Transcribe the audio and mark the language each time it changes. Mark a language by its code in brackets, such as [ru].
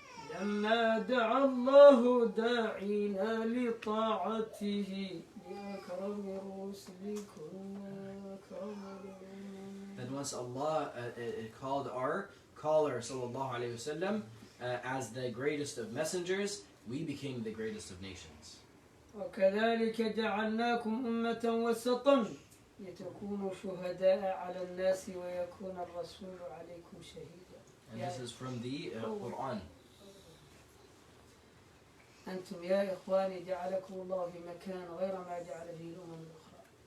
[ar] لما دعا الله داعينا لطاعته بأكرم الرسل كنا أكرم. [en] That once Allah called our caller sallallahu alaihi wasallam as the greatest of messengers, we became the greatest of nations. [ar] وكذلك جعلناكم أمة وسطا لتكونوا شهداء على الناس ويكون الرسول عليكم شهيدا. [en] And this is from the Quran. [ar] أنتم يا إخواني جعلكم الله في مكان غير ما جعل فيه الأمم الأخرى.